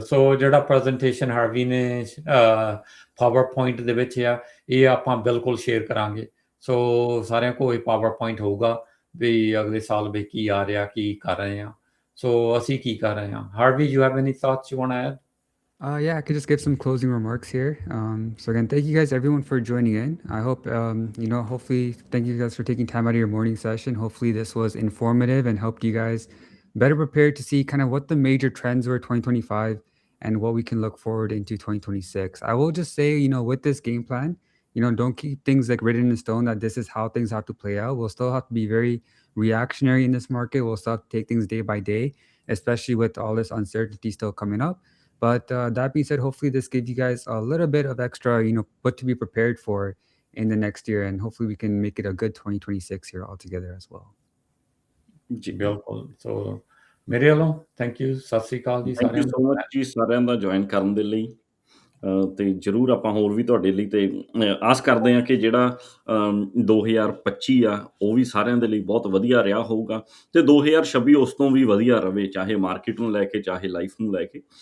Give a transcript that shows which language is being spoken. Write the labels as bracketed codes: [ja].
[pa] ਸੋ ਜਿਹੜਾ presentation Harvey ਨੇ power point ਦੇ ਵਿੱਚ ਆ, ਇਹ ਆਪਾਂ ਬਿਲਕੁਲ ਸ਼ੇਅਰ ਕਰਾਂਗੇ। ਸੋ ਸਾਰਿਆਂ ਕੋਲ ਇਹ ਪਾਵਰ ਪੁਆਇੰਟ ਹੋਊਗਾ ਵੀ ਅਗਲੇ ਸਾਲ ਵੀ ਕੀ ਆ ਰਿਹਾ, ਕੀ ਕਰ ਰਹੇ ਆ, ਸੋ ਅਸੀਂ ਕੀ ਕਰ ਰਹੇ ਹਾਂ। Harvey, [en] You have any thoughts you want to add? Yeah, I could just give some closing remarks here. So again, thank you guys, everyone, for joining in. I hope, hopefully, thank you guys for taking time out of your morning session. Hopefully, this was informative and helped you guys better prepared to see kind of what the major trends were 2025 and what we can look forward into 2026. I will just say, with this game plan, don't keep things like written in stone that this is how things have to play out. We'll still have to be very reactionary in this market. We'll still have to take things day by day, especially with all this uncertainty still coming up. But that being said, hopefully this gives you guys a little bit of extra, what to be prepared for in the next year, and hopefully we can make it a good 2026 here all together as well. [pa] ਜੀ ਬਿਲਕੁਲ ਸੋ ਮੇਰੇ ਵੱਲੋਂ [en] thank you, [pa] Sat Sri ਅਕਾਲ ਜੀ [en] thank you [pa] ਸਾਰਿਆਂ ਸੋ ਨੂੰ। Much ਜੀ ਸਾਰਿਆਂ ਦਾ join ਕਰਨ ਦੇ ਲਈ। ਤੇ ਜ਼ਰੂਰ ਆਪਾਂ ਹੋਰ ਵੀ ਤੁਹਾਡੇ ਲਈ ਤੇ ਆਸ ਕਰਦੇ ਹਾਂ ਕਿ ਜਿਹੜਾ 2025 ਆ ਉਹ ਵੀ ਸਾਰਿਆਂ ਦੇ ਲਈ ਬਹੁਤ ਵਧੀਆ ਰਿਹਾ ਹੋਊਗਾ ਤੇ 2026 ਉਸ ਤੋਂ ਵੀ ਵਧੀਆ ਰਵੇ, ਚਾਹੇ ਮਾਰਕੀਟ ਨੂੰ ਲੈ ਕੇ ਚਾਹੇ ਲਾਈਫ ਨੂੰ ਲੈ ਕੇ।